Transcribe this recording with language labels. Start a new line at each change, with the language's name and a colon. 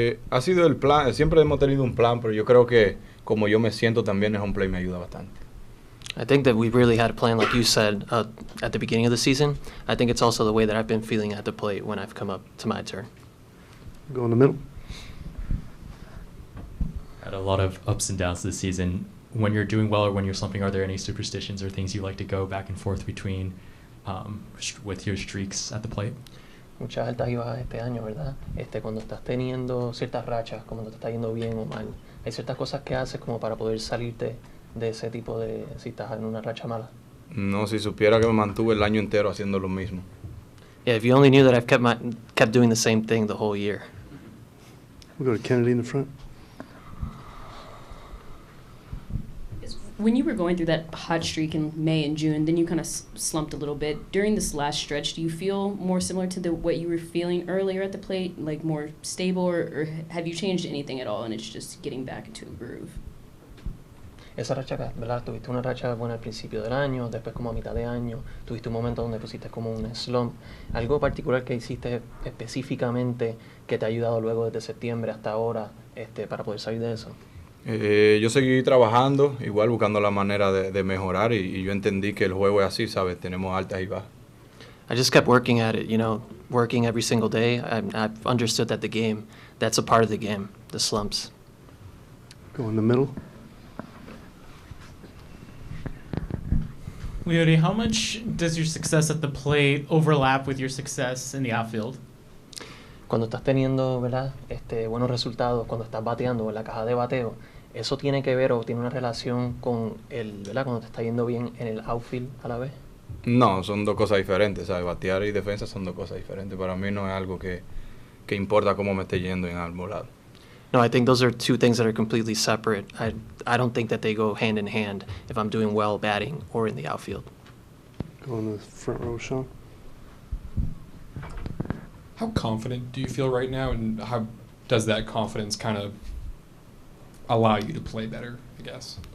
Spanish: Ha sido el plan, siempre hemos tenido un plan, pero yo creo que como yo me siento también es un play me ayuda bastante.
English: I think that we really had a plan, like you said, at the beginning of the season. I think it's also the way that I've been feeling at the plate when I've come up to my turn. Go in the middle. Had a lot of ups and downs this season. When you're doing well or when you're slumping, are there any superstitions or things you like to go back and forth between with your streaks at the plate?
Spanish: Muchas altas y bajas este año, ¿verdad? Cuando estás teniendo ciertas rachas, como te está yendo bien o mal, hay ciertas cosas que haces como para poder salirte de ese tipo de, si estás en una racha mala. No, si supiera que me mantuve el año entero haciendo lo mismo.
English: Yeah, if you only knew that I've kept doing the same thing the whole year. We'll go to Kennedy in the front. When you were going through that hot streak in May and June, then you kind of slumped a little bit. During this last stretch, do you feel more similar to what you were feeling earlier at the plate, like more stable, or have you changed anything at all and it's just getting back into a groove?
Spanish: Esa racha, ¿verdad? Tuviste una racha buena al principio del año, después como a mitad de año, tuviste un momento donde pusiste como un slump. ¿Algo particular que hiciste específicamente que te ha ayudado luego desde septiembre hasta ahora para poder salir de eso? Yo seguí trabajando, igual buscando la manera de mejorar y yo entendí que el juego es así, ¿sabes? Tenemos altas y bajas.
English: I just kept working at it, working every single day. I've understood that that's a part of the game, the slumps. Go in the middle. Leody, how much does your success at the plate overlap with your success in the outfield?
Spanish: Cuando estás teniendo, ¿verdad? Buenos resultados, cuando estás bateando en la caja de bateo, ¿eso tiene que ver o tiene una relación con ¿verdad? Cuando te está yendo bien en el outfield a la vez? No, son dos cosas diferentes, ¿sabes? Batear y defensa son dos cosas diferentes. Para mí no es algo que importa cómo me esté yendo en algún lado.
English: No, I think those are two things that are completely separate. I don't think that they go hand in hand if I'm doing well batting or in the outfield. Go in the front row, Sean. How confident do you feel right now, and how does that confidence kind of allow you to play better, I guess?